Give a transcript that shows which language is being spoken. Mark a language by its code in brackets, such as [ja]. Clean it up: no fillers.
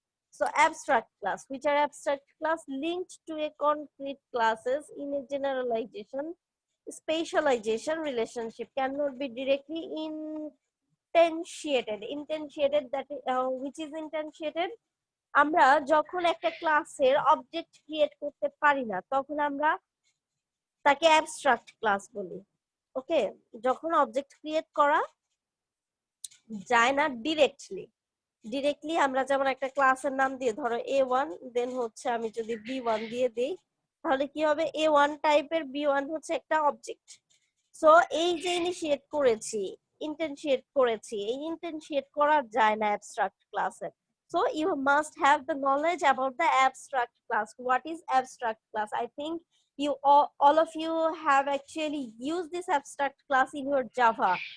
[en] So abstract class, which are abstract class linked to a concrete classes in a generalization, spatialization relationship, cannot be directly instantiated. Instantiated, that which is instantiated? [bn] আমরা যখন একটা ক্লাসের object create করতে পারি না তখন আমরা তাকে অ্যাবস্ট্রাক্ট ক্লাস বলি। ওকে, যখন অবজেক্ট ক্রিয়েট করা যায় না ডিরেক্টলি আমরা যেমন একটা ক্লাসের নাম দিয়ে ধরো A1, দেন হচ্ছে আমি যদি B1 দিয়ে দেই তাহলে কি হবে, A1 টাইপের B1 হচ্ছে একটা অবজেক্ট। সো এই যে ইনিশিয়েট করেছি, ইন্টেনশিয়েট করেছি, এই ইন্টেনশিয়েট করা যায় না অ্যাবস্ট্রাক্ট ক্লাসে। [en] So you must have the knowledge about the abstract class. What is abstract class? I think you all of you have actually used this abstract class in your Java.